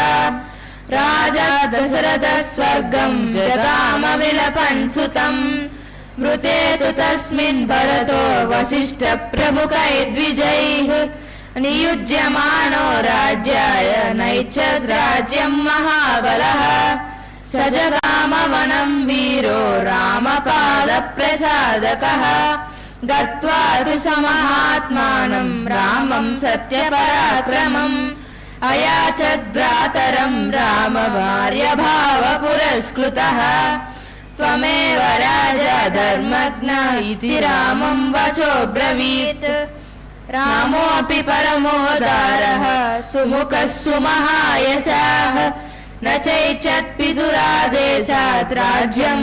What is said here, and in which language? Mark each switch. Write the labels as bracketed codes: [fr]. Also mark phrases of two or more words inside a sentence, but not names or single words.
[sa] राजा दशरथ स्वर्गं जगाम विलपन् सुतम् मृते तु तस्मिन् भरतो वसिष्ठ प्रमुखैर्द्विजैः नियुज्यमानो राज्याय नैच्छद् राज्यं महाबलः स जगाम वनं वीरो रामपादप्रसादकः गत्वा तु स महात्मानं रामं सत्यपराक्रमम् అయాచద్భ్రాతరం రామ భార్య భావ పురస్కృతః త్వమేవ రాజా ధర్మజ్ఞ ఇతి రామం వచోబ్రవీత్ రామోऽపి పరమోదారః సుముఖः సుమహాయశాః న చైచ్చత్పితురాదేశాత్ రాజ్యం